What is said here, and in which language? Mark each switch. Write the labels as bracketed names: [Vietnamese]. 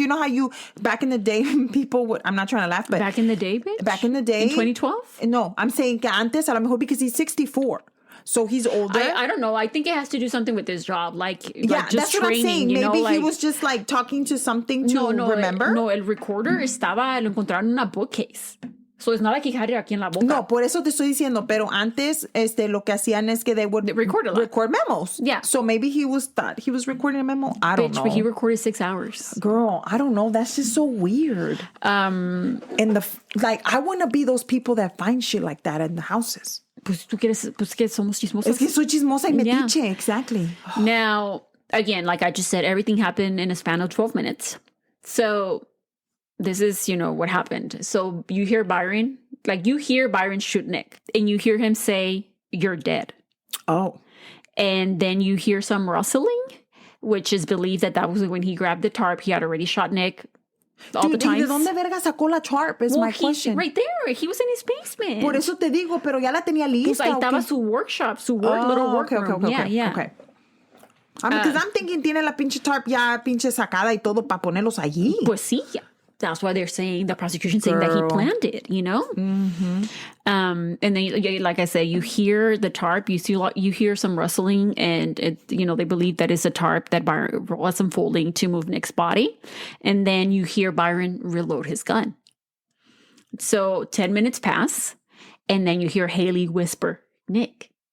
[English] You know how back in the day, people would, I'm not trying to laugh, but back in the day, bitch? Back in the day. In 2012? No, I'm saying [Spanish] que antes, a lo mejor [English] because he's 64. So he's older. I don't know. I think it has to do something with his job. Like just that's training, what I'm saying. Maybe he like, was just like talking to something to remember. [Spanish] No, el recorder lo encontraron en una bookcase. [English] So it's not like he had it [Spanish] aquí en la boca. No, por eso te estoy diciendo. Pero antes, lo que hacían es que [English] they would record memos. Yeah. So maybe he thought he was recording a memo. I don't know. But he recorded 6 hours. Girl, I don't know. That's just so weird. And I want to be those people that find shit like that in the houses. [Spanish] Pues tú quieres, pues que somos chismosas. Es que soy chismosa y metiche. [English] Yeah. Exactly. Now, again, like I just said, everything happened in a span of 12 minutes. So this is, what happened. So you hear Byron shoot Nick, and you hear him say, "You're dead." Oh. And then you hear some rustling, which is believed that was when he grabbed the tarp. He had already shot Nick. All the time. [Spanish] ¿De dónde verga sacó la tarp? [English] Is my question. Right there. He was in his basement. [Spanish] Por eso te digo, pero ya la tenía lista. Pues ahí estaba su workshop, [English] little workroom. Okay. Because I'm thinking [Spanish] tiene la pinche tarp ya pinche sacada y todo para ponerlos allí. Pues sí. [English] That's why they're saying, the prosecution saying that he planned it, Mm-hmm. And then, like I said, you hear the tarp, you hear some rustling, and they believe that it's a tarp that Byron was unfolding to move Nick's body. And then you hear Byron reload his gun. So 10 minutes pass, and then you hear Haile whisper, "Nick."